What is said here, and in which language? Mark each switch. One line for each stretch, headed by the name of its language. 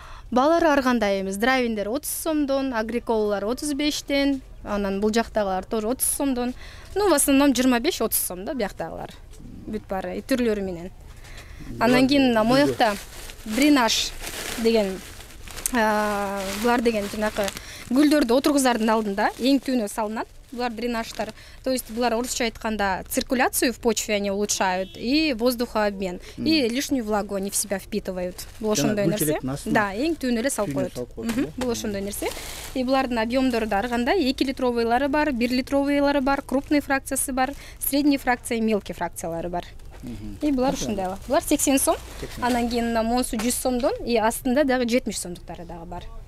Kyrgyz: Балары ар кандай эмес. Дравиндер 30 сомдон, агриколалар 35тен, анан бул жактагылар тоже 30 сомдон.
Russian: В основном
Kyrgyz: 25-30 сом да бияктагылар. Бүт баары түрлөрү менен. Анан кийин моякта дренаж деген булар деген жанакы гүлдөрдү отургузардын алдында эң түбүнө салынат. Булар дренаждар.
Russian: То есть
Kyrgyz: булар орусча айтканда
Russian: циркуляцию в почве они улучшают и воздухообмен. И лишнюю влагу они в себя впитывают.
Kyrgyz: Бул ошондой нерсе. Да, эң түбүнө эле салып коет. Бул ошондой нерсе. И булардын объемдору да ар кандай 2 литровыйлары бар, 1 литровыйлары бар, крупный фракциясы бар, средний фракция, мелкий фракциялары бар. И булар ушундай. Булар 80 сом. Анан кийин монсу 100 сомдон и астында дагы 70 сомдуктары дагы бар.